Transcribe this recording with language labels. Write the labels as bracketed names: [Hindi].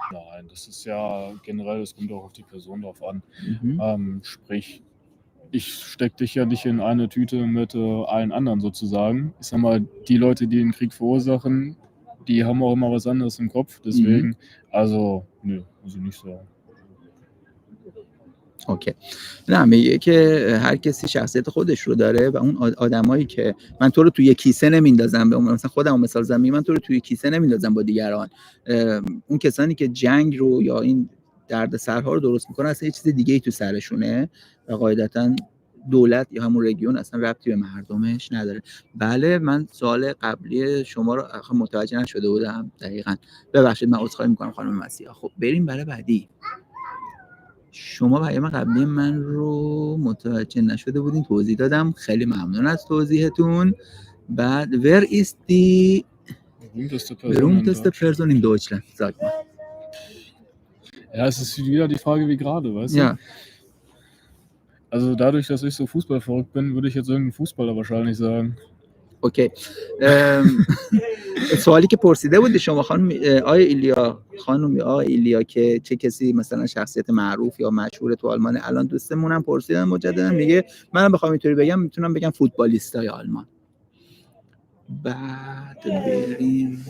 [German] Nein, das ist ja generell, das kommt auch auf die Person drauf an. Sprich, ich stecke dich ja nicht in eine Tüte mit allen anderen sozusagen. Ich sag mal, die Leute, die den Krieg verursachen, die haben auch immer was anderes im Kopf. Deswegen, also, nö, also nicht so. [Persian] اوکی. نه میگه که هر کسی شخصیت خودش رو داره و اون آدمایی که من تو رو توی کیسه نمیندازم، به مثلا خودم مثال زدم، من تو رو توی کیسه نمیندازم با دیگران. اون کسانی که جنگ رو یا این دردسرها رو درست میکنن اصلا یه چیز دیگه ای تو سرشونه و قاعدتاً دولت یا همون رژیون اصلا ربطی به مردمش نداره. بله من سوال قبلی شما رو متوجه نشده بودم دقیقاً. ببخشید من عذرخواهی میکنم خانم مسیحا. خب بریم برای بعدی. شما پیام قبلی من رو متوجه نشده بودین، توضیح دادم، خیلی ممنون از توضیحتون. [German] بعد wer ist die berühmteste Person in Deutschland? Sag mal. Ja, es ist wieder die Frage wie gerade, weißt Ja. du? Also dadurch, dass ich so fußballverrückt bin, würde ich jetzt irgendeinen Fußballer wahrscheinlich sagen. [Persian] اوکی. سوالی که پرسیده بودی شما خانم آقای ایلیا، خانم آقای ایلیا، که چه کسی مثلا شخصیت معروف یا مشهور تو آلمان الان دوستمونم پرسیدن مجددا، میگه منم بخوام اینطوری بگم میتونم بگم فوتبالیستای آلمان. بعد بریم